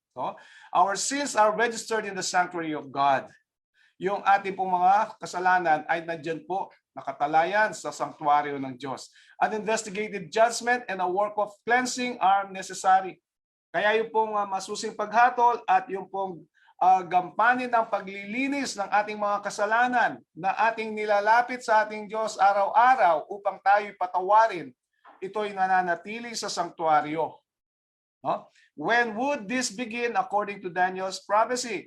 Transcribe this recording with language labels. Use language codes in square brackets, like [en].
[en] So, our sins are registered in the sanctuary of God. [tl] Yung ating pong mga kasalanan ay nandyan po, nakatalayan sa sanktuaryo ng Diyos. [en] An investigative judgment and a work of cleansing are necessary. [tl] Kaya yung pong masusing paghatol at yung pong gampanin ng paglilinis ng ating mga kasalanan na ating nilalapit sa ating Diyos araw-araw upang tayo'y patawarin, ito'y nananatili sa sanktuaryo. No? [en] When would this begin according to Daniel's prophecy?